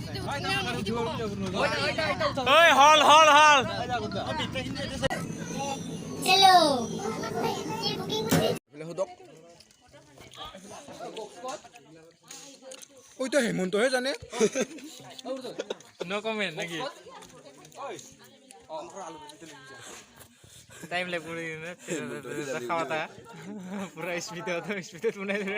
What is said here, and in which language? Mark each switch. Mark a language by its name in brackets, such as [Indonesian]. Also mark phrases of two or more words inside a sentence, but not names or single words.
[English] ঐ হল হল হল Hello. [Bangla] ওইটা হেমন্তহে জানে [English] no comment [Bangla] নাকি [English] time lapse [Bangla] করে খাওয়াটা পুরা স্পিডত বনাই দিলে